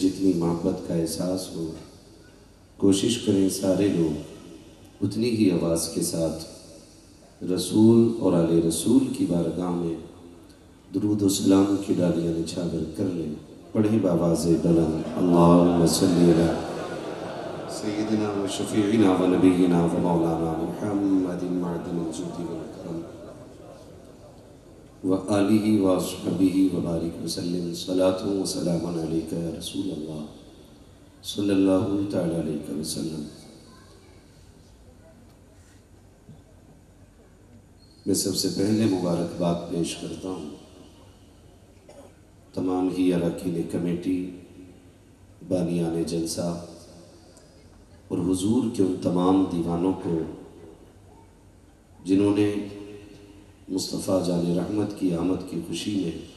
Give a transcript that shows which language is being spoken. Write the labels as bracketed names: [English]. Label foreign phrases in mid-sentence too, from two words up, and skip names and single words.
[Urdu] جتنی محبت کا احساس ہو کوشش کریں سارے لوگ اتنی ہی آواز کے ساتھ رسول اور آل رسول کی بارگاہ میں درود و سلام کی ڈالیاں نچھاور کر لیں پڑھیں بآواز بلند [Arabic] اللہم صلی علی سیدنا و شفیعنا و نبینا و مولانا محمد معدن الجود والکرم و آلہ و اصحابہ و بارک وسلم صلاة و سلام علیکہ یا رسول اللہ صلی اللہ تعالی علیہ وسلم۔ [Urdu] میں سب سے پہلے مبارکباد پیش کرتا ہوں تمام ہی اراکین کمیٹی، بانیان جلسہ اور حضور کے ان تمام دیوانوں کو جنہوں نے مصطفیٰ جان رحمت کی آمد کی خوشی میں